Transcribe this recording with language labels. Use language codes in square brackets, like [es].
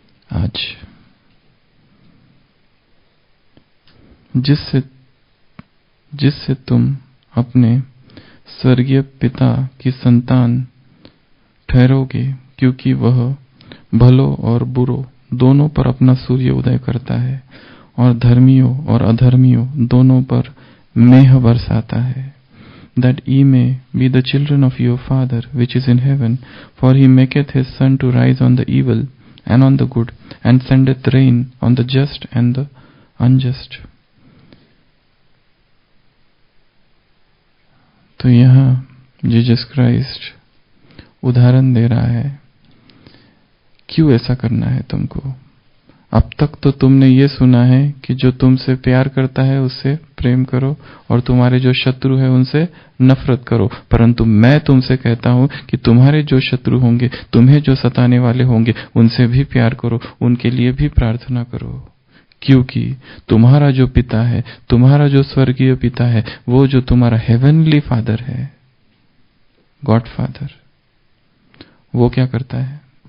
[hi] आज जिससे तुम अपने स्वर्गीय पिता की संतान ठहरोगे, क्योंकि वह भलों और बुरों दोनों पर अपना सूर्य उदय करता है और धर्मियों और अधर्मियों दोनों पर मेह बरसाता है। [en] That ye may be the children of your Father which is in heaven, for he maketh his sun to rise on the evil and on the good, and sendeth rain on the just and the unjust. [hi] तो यहाँ Jesus Christ उदाहरण दे रहा है, क्यों ऐसा करना है तुमको। अब तक तो तुमने ये सुना है कि जो तुमसे प्यार करता है उससे प्रेम करो और तुम्हारे जो शत्रु है उनसे नफरत करो, परंतु मैं तुमसे कहता हूं कि तुम्हारे जो शत्रु होंगे, तुम्हें जो सताने वाले होंगे, उनसे भी प्यार करो, उनके लिए भी प्रार्थना करो, क्योंकि तुम्हारा जो पिता है, तुम्हारा जो स्वर्गीय पिता है, वो जो तुम्हारा हेवनली फादर है, गॉड फादर, वो क्या करता है।